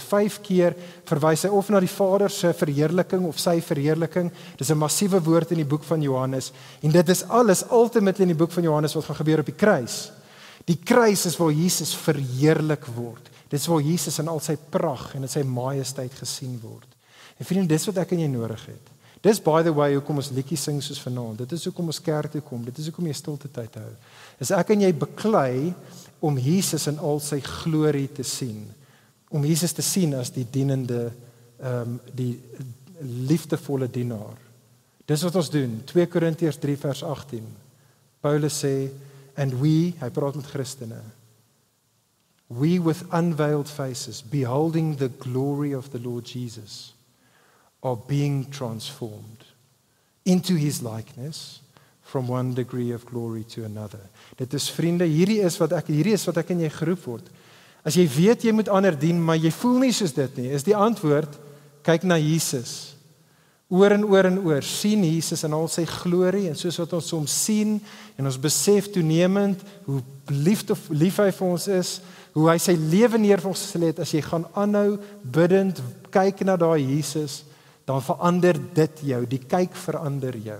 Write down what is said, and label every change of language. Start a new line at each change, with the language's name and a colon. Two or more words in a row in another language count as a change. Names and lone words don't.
Afrikaans: 5 keer verwys hy of na die Vader se verheerliking of sy verheerliking, dis 'n massiewe woord in die boek van Johannes, en dit is alles ultimately in die boek van Johannes wat gaan gebeur op die kruis. Die kruis is waar Jesus verheerlik word, dit is waar Jesus in al sy pragt en in sy majesteit gesien word. En vriende, dis wat ek en jy nodig het. Dis
English: by the way
Afrikaans: hoekom ons liedjies sing soos vanaand. Dit is hoekom ons kerk toe kom. Dit is hoekom jy stilte tyd hou. Is ek en jy beklei om Jesus in al sy glorie te sien. Om Jesus te sien as die dienende, die liefdevolle dienaar. Dis wat ons doen. 2 Korintiërs 3 vers 18. Paulus sê,
English: and we,
Afrikaans: hy praat met Christene,
English: we with unveiled faces, beholding the glory of the Lord Jesus, are being transformed into his likeness from one degree of glory to another.
Afrikaans: Dit is vriende, hierdie is wat ek en jy geroep word. As jy weet jy moet ander dien, maar jy voel nie soos dit nie, is die antwoord, kyk na Jesus. Oor en oor en oor, sien Jesus in al sy glorie, en soos wat ons hom sien, en ons besef toenemend, hoe lief hy vir ons is, hoe hy sy lewe neer vir ons gestel het, as jy gaan aanhou, bidend, kyk na daai Jesus, dan verander dit jou, die kyk verander jou.